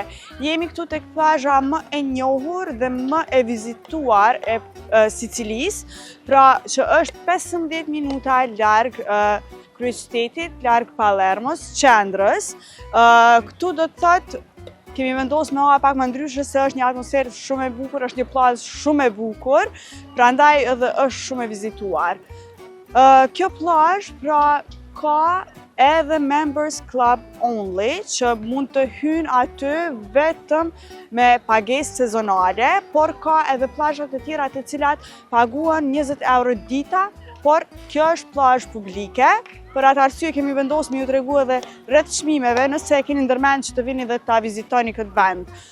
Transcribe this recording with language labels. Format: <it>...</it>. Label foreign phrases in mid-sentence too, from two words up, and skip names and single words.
<sq>Jemi këtu tek plazha më e njohur dhe më e vizituar e Sicilisë, pra që është 15 minuta larg kryeqytetit, larg Palermos, qendrës. Këtu do të thotë kemi vendosur me hapa pak më ndryshe se është një atmosferë shumë e bukur, është një plazh shumë e bukur, prandaj edhe është shumë e vizituar. Kjo plazh pra ka edhe</sq> <en>members club only,</en> <sq>që mund të hynë aty vetëm me pagesë sezonale, por ka edhe plazhat e tjera të cilat paguhen 20 euro dita, por kjo është plazh publike. Për atë arsye kemi vendosur me ju tregu edhe rreth çmimeve, nëse e keni ndërmend që të vini dhe ta vizitoni këtë vend.</sq>